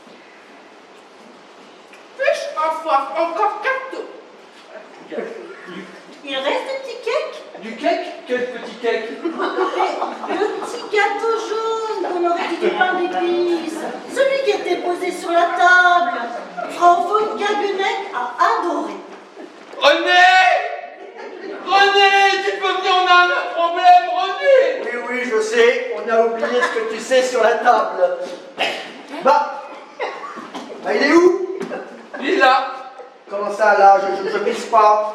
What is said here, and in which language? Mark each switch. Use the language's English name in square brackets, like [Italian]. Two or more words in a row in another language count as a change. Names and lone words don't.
[French] Puis-je avoir encore gâteau? Il reste un petit cake? Du cake? Quel petit cake? Le petit gâteau jaune qu'on aurait dit du pain d'épices. Celui qui était posé sur la table. Frau von Kageneck a adoré. René! René, tu peux venir, on a un problème, René! Oui, oui, je sais, on a oublié ce que tu sais sur la table. Bah, il est où? Il est là. Comment ça, là, je pisse pas.